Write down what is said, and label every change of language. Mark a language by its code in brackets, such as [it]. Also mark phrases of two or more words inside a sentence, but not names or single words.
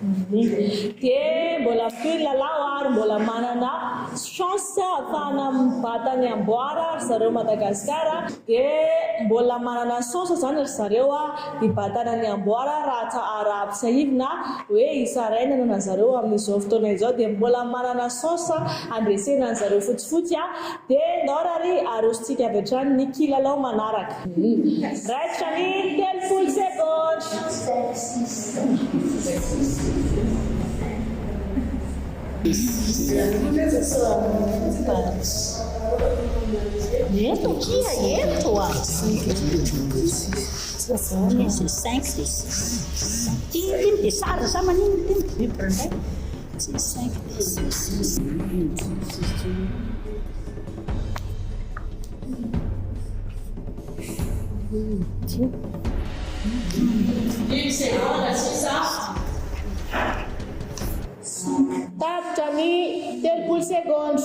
[mg] dia mbola fil lalao ary mbola manana chance ahafahana mibata ny amboara ry zareo Madagasikara dia mbola manana chance zany ry zareo hibatana ny amboara raha ampisaivina hoe isarainana na zareo amin'izao fotoana izao dia mbola manana chance andresena ny zareo fotsifotsy dia ndorary arositsika avy hatrany ny kilalao manaraka raitra ny 30 secondes. Eto kia, eto [fr] c'est 5, c'est 6. Tim, c'est ça, ça m'a dit, c'est 5, c'est 6. [mg] Tapitra ny 30 secondes.